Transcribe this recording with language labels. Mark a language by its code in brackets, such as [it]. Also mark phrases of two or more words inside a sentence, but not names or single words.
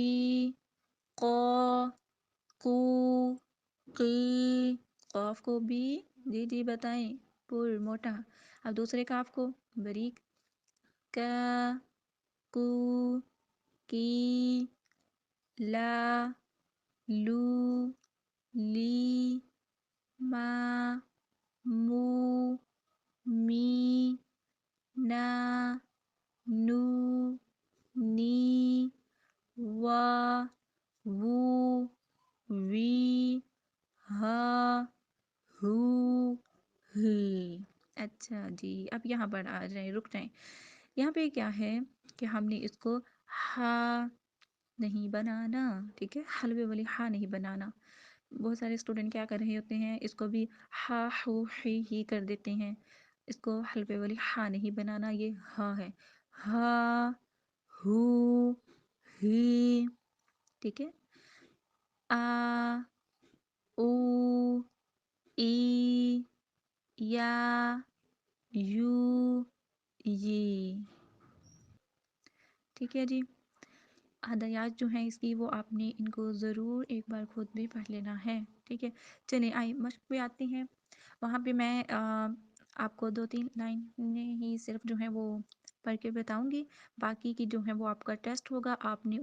[ur] قو، قو، قی. قاف کو بھی جی جی بتائیں پر موٹا. اب دوسرے کاف کو بریک. کا، کو، کی. لا، لو، لی. ما، مو، می. نا، نو، نی. وا، وو، وی. ہا، ہو، ہی. اچھا جی اب یہاں پر آ جائیں، رک جائیں. یہاں پہ کیا ہے کہ ہم نے اس کو ہا نہیں بنانا. ٹھیک ہے، حلوے والی ہا نہیں بنانا. بہت سارے اسٹوڈنٹ کیا کر رہے ہوتے ہیں، اس کو بھی ہا ہو ہی کر دیتے ہیں. اس کو حلوے والی ہا نہیں بنانا، یہ ہا ہے. ہا، ہو، ہی. ٹھیک ہے. آ، او، ای. یا، یو، یہ. ٹھیک ہے جی. ہدایات جو ہیں اس کی وہ آپ نے ان کو ضرور ایک بار خود بھی پڑھ لینا ہے. ٹھیک ہے. چلیں آئیں مشق پہ آتے ہیں. وہاں پہ میں آپ کو 2-3 لائن ہی صرف جو ہے وہ پڑھ کے بتاؤں گی، باقی کی جو ہے وہ آپ کا ٹیسٹ ہوگا، آپ نے